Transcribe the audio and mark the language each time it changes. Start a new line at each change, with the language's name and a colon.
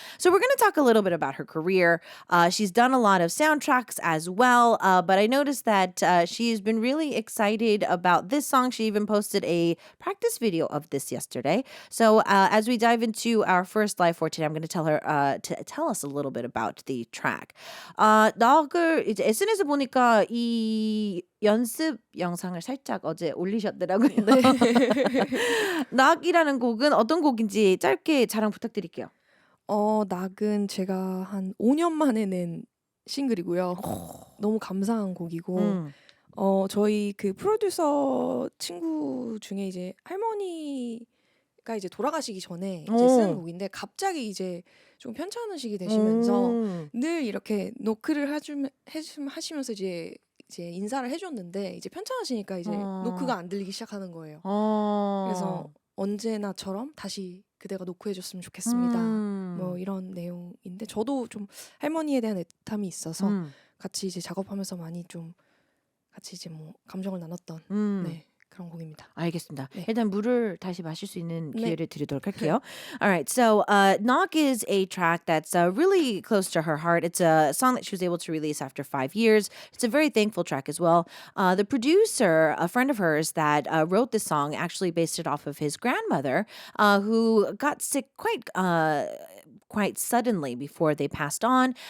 English: So we're going to talk a little bit about her career. She's done a lot of soundtracks as well. But I noticed that she's been really excited about this song. She even posted a practice video of this yesterday. So as we dive into our first live for today, I'm going to tell her to tell us a little bit about the track.
Korean: 낙을 이제 SNS에 보니까 이 연습 영상을 살짝 어제 올리셨더라고요. 낙이라는 곡은 어떤 곡인지 짧게 자랑 부탁드릴게요. 낙은 제가 한 5년 만에 낸 싱글이고요. 너무 감사한 곡이고 저희 그 프로듀서 친구 중에 이제 할머니가 이제 돌아가시기 전에 이제 쓴 곡인데 갑자기 이제 좀 편찮으시게 되시면서 늘 이렇게 노크를 하시면서 이제 인사를 해줬는데 이제 편찮으시니까 이제 노크가 안 들리기 시작하는 거예요. 그래서 언제나처럼 다시 그대가 노크해줬으면 좋겠습니다. 뭐 이런 내용인데 저도 좀 할머니에 대한 애탐이 있어서 같이 이제 작업하면서 많이 좀 같이 이제 뭐 감정을 나눴던 네. 그런 곡입니다. 알겠습니다. 네. 일단 물을 다시 마실 수 있는 네. 기회를 드리도록 할게요.
English: All right, so Knock is a track that's really close to her heart. It's a song that she was able to release after 5 years. It's a very thankful track as well. The producer, a friend of hers that wrote this song, actually based it off of his grandmother, who got sick quite suddenly before they passed on.